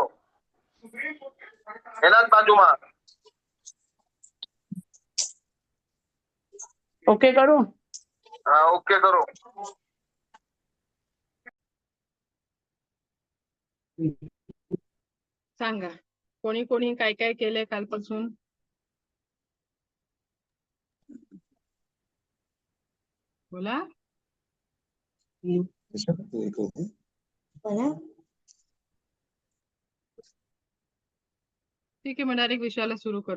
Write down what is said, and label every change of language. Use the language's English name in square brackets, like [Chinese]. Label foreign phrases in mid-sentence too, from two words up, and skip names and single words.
[Gujarati] એના જ બાજુમાં. [Marathi] ओके करू. [Gujarati] હા, ઓકે કરો. [Marathi] सांगा, कोणी कोणी काय काय केलंय कालपासून? बोला. ठीक आहे, मग डायरेक्ट विषयाला सुरू करू.